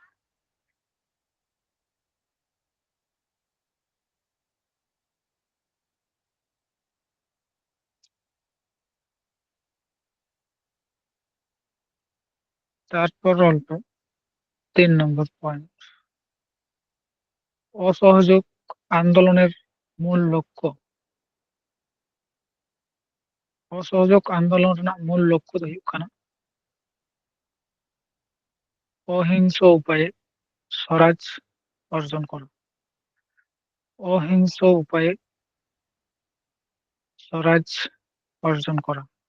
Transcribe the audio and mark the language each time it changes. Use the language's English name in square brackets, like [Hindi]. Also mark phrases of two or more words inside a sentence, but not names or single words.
[Bangla] তারপর অল্প 3 নম্বর পয়েন্ট, অসহযোগ আন্দোলনের মূল লক্ষ্য। অসহযোগ আন্দোলন মূল লক্ষ্য [Santali] ᱫᱚ ᱦᱩᱭᱩᱜ ᱠᱟᱱᱟ [Bangla] অহিংস উপায়ে স্বরাজ অর্জন করা। অহিংস উপায়ে স্বরাজ অর্জন করা।